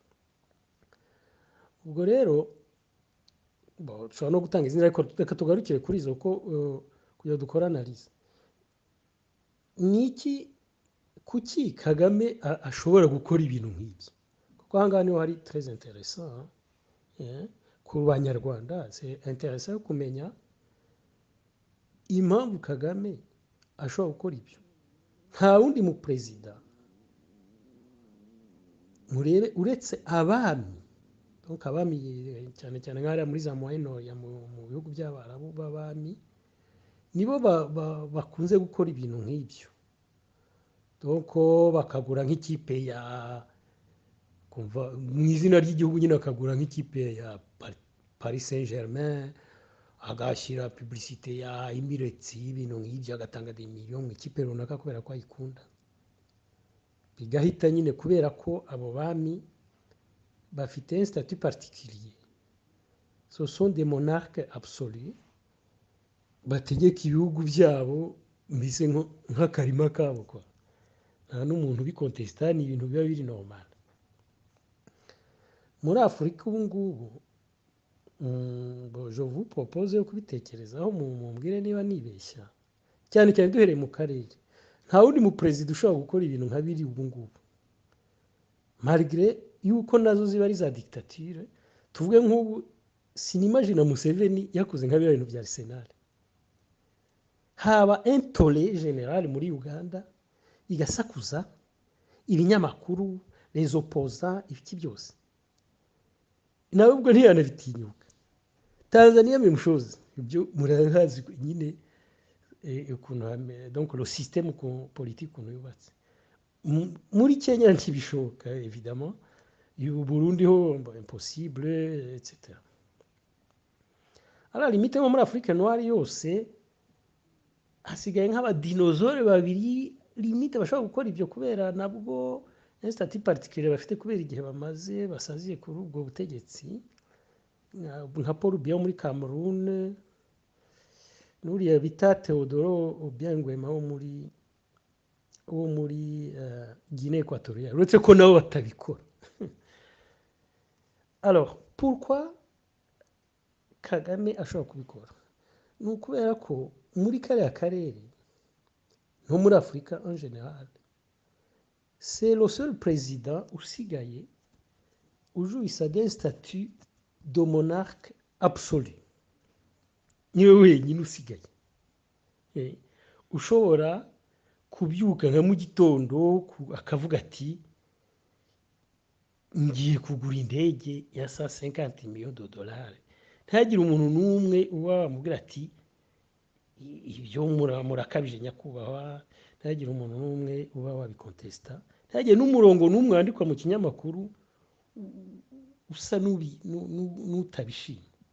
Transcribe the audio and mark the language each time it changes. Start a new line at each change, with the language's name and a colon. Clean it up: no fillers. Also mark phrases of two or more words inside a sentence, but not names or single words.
Kinyarwanda: Ubwo rero ushobora no gutanga izina, ariko reka tugarukire kuri izo ko kugira dukora analyse. Niki kuki Kagame ashobora gukora ibintu nk'ibyo? Kuko ahangaha niho hari
French: très intéressant
Kinyarwanda: ku banyarwanda,
French: c'est intéressant
Kinyarwanda: kumenya impamvu Kagame ashobora gukora ibyo. Nta wundi mu perezida murebe uretse abami, donc abami cyane cyane nk'ariya muri za Moyen-Orient mu bihugu by'Abarabu b'abami nibo bakunze gukora ibintu nk'ibyo. Donc bakagura nk'ikipe ya kumva mu izina ry'igihugu nyine, akagura nk'ikipe ya Paris Saint-Germain, agashyira publicité ya Emirates y'ibintu nk'ibyo, agatanga
French: des millions
Kinyarwanda: mu ikipe runaka kubera ko ayikunda. Bigahita nyine kubera ko abo bami bafite
French: un statut particulier. ce sont des monarques absolus
Kinyarwanda: bategeka ibihugu byabo mbese nk'akarima kabo kwa nta n'umuntu ubikontesita ni ibintu biba biri normal muri Afurika ubu ngubu
French: je vous propose
Kinyarwanda: yo kubitekerezaho mumbwire niba nibeshya cyane cyane duhereye mu karere nta wundi mu president ushobora gukora ibintu nka biri ubu ngubu malgré yuko nazo ziba ari za dictature tuvuge nk'ubu sinimagine Museveni yakoze nka biriya bintu bya Arsenal haba intole general muri Uganda igasakuza ibinyamakuru
French: les opposants
Kinyarwanda: ibiki byose nawe ubwo ntiyanabitinyuka Tanzania
French: même chose
Kinyarwanda: ibyo murahazi nyine ukuntu
French: donc le système politique
Kinyarwanda: ukuntu yubatse muri Kenya ntibishoboka évidemment yu Burundi ho impossible etc.
French: Alors limite
Kinyarwanda: muri Afrique noire yose hasigaye nk'abadinosaure babiri limite bashobora gukora ibyo kubera nabwo
French: statut particulier
Kinyarwanda: bafite kubera igihe bamaze basaziye kuri ubwo butegetsi nka Paul Biya muri Cameroon n'uriya bita Teodoro Obiang Nguema wo muri Guinée équatoriale uretse ko nabo batabikora.
French: Alors pourquoi
Kinyarwanda: Kagame ashobora kubikora ni ukubera ko muri kariya karere no muri Afurika
French: en général c'est le seul président
Kinyarwanda: usigaye ujouissa
French: d'un statut de monarque absolu
Kinyarwanda: niwe wenyine usigaye ushobora kubyuka nka mu gitondo akavuga ati ngiye kugura indege ya $150 millions ntihagire umuntu n'umwe uba wamubwira ati ibyo murakabije nyakubahwa ntihagire umuntu n'umwe uba wabikontesita ntihagire n'umurongo n'umwe wandikwa mu kinyamakuru usa n'utabishima